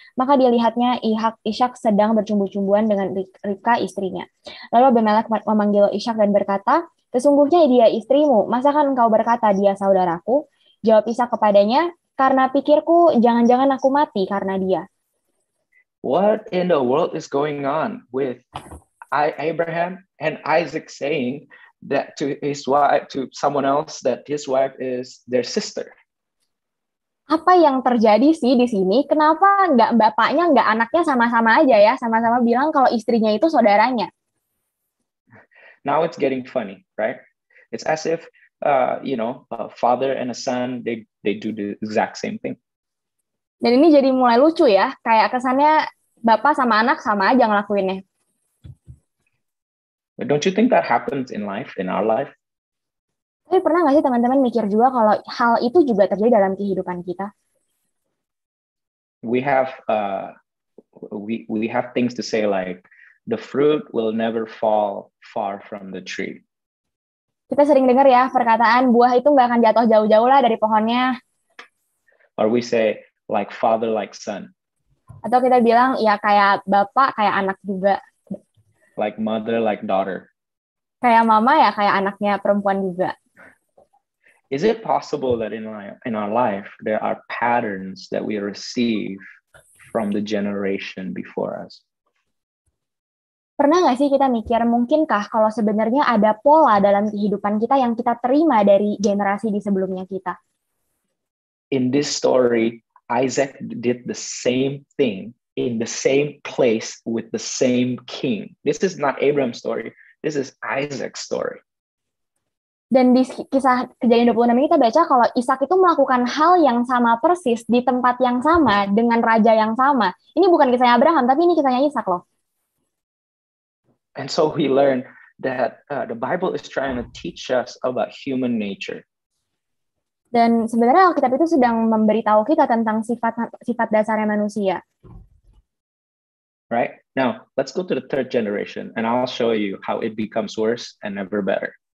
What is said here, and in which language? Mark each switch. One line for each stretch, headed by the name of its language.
Indonesian: Maka dilihatnya Ishak sedang bercumbu-cumbuan dengan Ribka istrinya. Lalu Abimelek memanggil Ishak dan berkata, sesungguhnya dia istrimu, masakan engkau berkata dia saudaraku? Jawab Ishak kepadanya, karena pikirku jangan-jangan aku mati karena dia.
English: What in the world is going on with Abraham and Isaac saying that to his wife, to someone else, that his wife is their sister?
Indonesian: Apa yang terjadi sih di sini? Kenapa nggak bapaknya, nggak anaknya sama-sama aja ya, sama-sama bilang kalau istrinya itu saudaranya?
English: Now it's getting funny, right? It's as if a father and a son, they do the exact same thing.
Indonesian: Dan ini jadi mulai lucu ya, kayak kesannya bapak sama anak sama aja ngelakuinnya.
English: But don't you think that happens in our life?
Indonesian: Tapi pernah nggak sih teman-teman mikir juga kalau hal itu juga terjadi dalam kehidupan kita?
English: We have we have things to say like the fruit will never fall far from the tree.
Indonesian: Kita sering dengar ya perkataan buah itu nggak akan jatuh jauh-jauh lah dari pohonnya.
English: Or we say like father like son.
Indonesian: Atau kita bilang ya kayak bapak kayak anak juga.
English: Like mother like daughter.
Indonesian: Kayak mama ya kayak anaknya perempuan juga.
English: Is it possible that in our life there are patterns that we receive from the generation before us?
Indonesian: Pernah nggak sih kita mikir, mungkinkah kalau sebenarnya ada pola dalam kehidupan kita yang kita terima dari generasi di sebelumnya kita?
English: In this story, Isaac did the same thing in the same place with the same king. This is not Abraham's story. This is Isaac's story.
Indonesian: Dan di kisah Kejadian 26 ini kita baca kalau Ishak itu melakukan hal yang sama persis di tempat yang sama dengan raja yang sama. Ini bukan kisahnya Abraham, tapi ini kisahnya Ishak loh.
English: And so we learn that the Bible is trying to teach us about human nature.
Indonesian: Dan sebenarnya Alkitab itu sedang memberitahu kita tentang sifat dasarnya manusia.
English: Right? Now, let's go to the third generation and I'll show you how it becomes worse and never better.